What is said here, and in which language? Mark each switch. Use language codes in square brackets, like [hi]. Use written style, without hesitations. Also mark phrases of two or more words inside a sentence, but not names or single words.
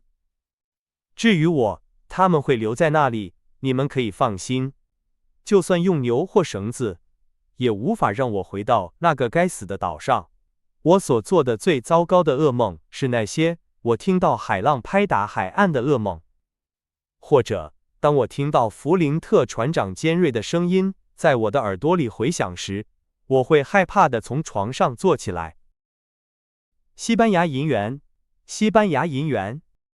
[zh] 至於我，他們會留在那裡，你們可以放心。就算用牛或繩子，也無法讓我回到那個該死的島上。我所做的最糟糕的噩夢是那些我聽到海浪拍打海岸的噩夢，或者當我聽到弗林特船長尖銳的聲音在我的耳朵裡回響時，我會害怕地從床上坐起來。西班牙銀元，西班牙銀元。